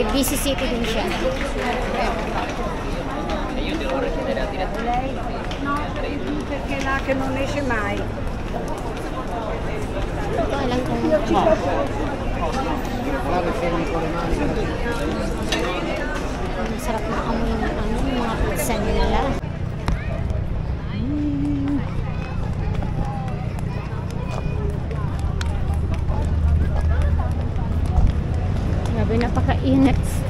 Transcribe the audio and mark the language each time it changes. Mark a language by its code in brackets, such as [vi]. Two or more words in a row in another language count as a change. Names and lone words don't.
[en] Busy city [tl] din siya. [it] No, perché là che non esce mai. [tl] Ito alam kung masarap na amoy ng ano, yung mga pizza nila. Grabe, napaka-init.